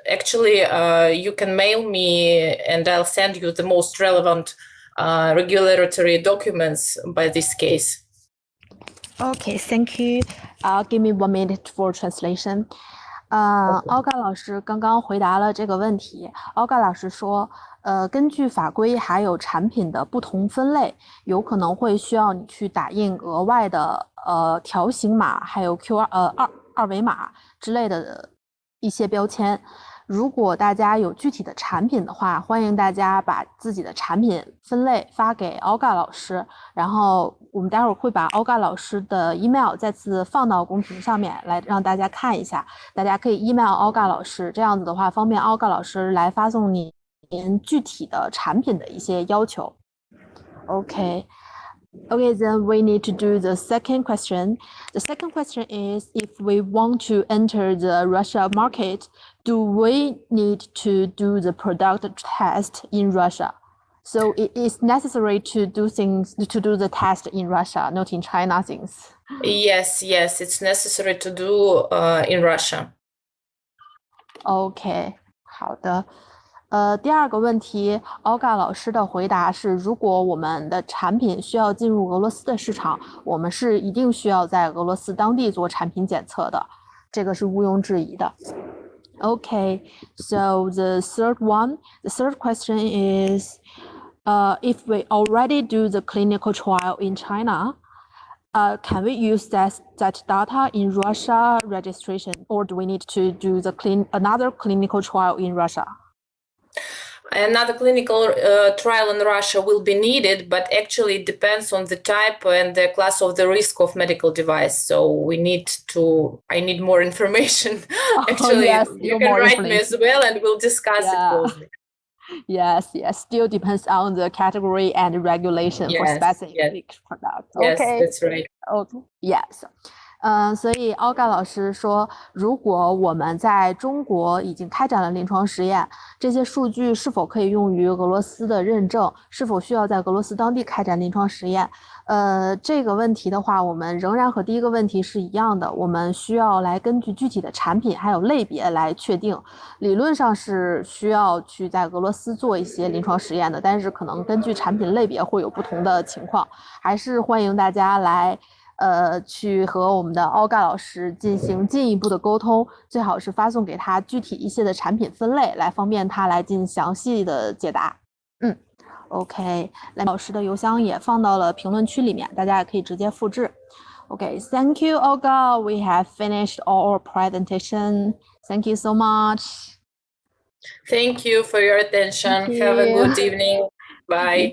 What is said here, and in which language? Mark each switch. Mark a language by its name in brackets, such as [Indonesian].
[English] Actually, you can mail me and I'll send you the most relevant regulatory documents by this case. Okay, thank you. Give me 1 minute for translation. [Chinese] Olga 老师刚刚回答了这个问题。 Olga 老师说，根据法规还有产品的不同分类，有可能会需要你去打印额外的条形码，还有 QR 二维码之类的一些标签。如果大家有具体的产品的话，欢迎大家把自己的产品分类发给 Olga 老师，然后我们待会儿会把 Olga 老师的 email 再次放到公屏上面来让大家看一下，大家可以 email Olga 老师，这样子的话方便 Olga 老师来发送您具体的产品的一些要求。 [English] Okay, then we need to do the second question. The second question is, if we want to enter the Russia market, do we need to do the product test in Russia? So it is necessary to do the test in Russia, not in China things. Yes, it's necessary to do in Russia. [Chinese] Okay, 好的。第二个问题 ，Olga 老师的回答是：如果我们的产品需要进入俄罗斯的市场，我们是一定需要在俄罗斯当地做产品检测的，这个是毋庸置疑的。 [English] Okay, so the third question is, if we already do the clinical trial in China, can we use that data in Russia registration, or do we need to do another clinical trial in Russia? Another clinical trial in Russia will be needed, but actually it depends on the type and the class of the risk of medical device. So I need more information. Actually, yes, you can write me as well and we'll discuss it closely. Yes, still depends on the category and regulation for specific products. Yes, Okay. that's right. Okay, yes. [Chinese] 所以 Olga 老师说，如果我们在中国已经开展了临床实验，这些数据是否可以用于俄罗斯的认证？是否需要在俄罗斯当地开展临床实验？这个问题的话，我们仍然和第一个问题是一样的，我们需要来根据具体的产品还有类别来确定。理论上是需要去在俄罗斯做一些临床实验的，但是可能根据产品类别会有不同的情况，还是欢迎大家来。去和我们的 Olga 老师进行进一步的沟通，最好是发送给他具体一些的产品分类，来方便他来进行详细的解答。 OK， 老师的邮箱也放到了评论区里面，大家也可以直接复制。 [English] Okay, thank you, Olga. We have finished our presentation. Thank you so much. Thank you for your attention. Have a good evening. Bye.